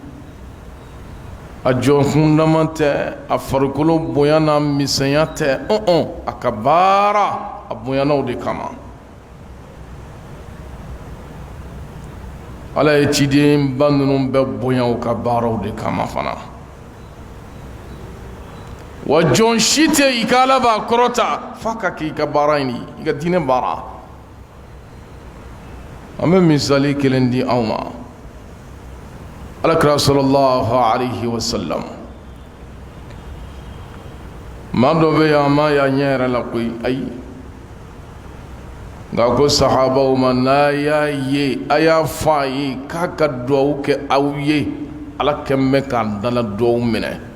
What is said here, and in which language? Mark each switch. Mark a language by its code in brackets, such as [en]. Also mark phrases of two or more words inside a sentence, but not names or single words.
[bm] a jɔnkundama tɛ a farikolo bonya n'a misɛnya tɛ a ka baara a bonyana o de kama ala ye cidenba ninnu bɛɛ bonya o ka baaraw de kama fana wa jɔn si tɛ i ka ala b'a kɔrɔta f'a ka kɛ i ka baara in ye i ka diinɛ baara an bɛ misali kelen di aw ma alakira [ar] صلى الله عليه وسلم [bm] maa dɔ bɛ yan a ma y'a ɲɛ yɛrɛ la koyi ayi nka ko sahabaw ma n'a y'a ye a y'a fɔ a ye k'a ka duwawu kɛ aw ye ala kɛn bɛ k'a dala duwawu minɛ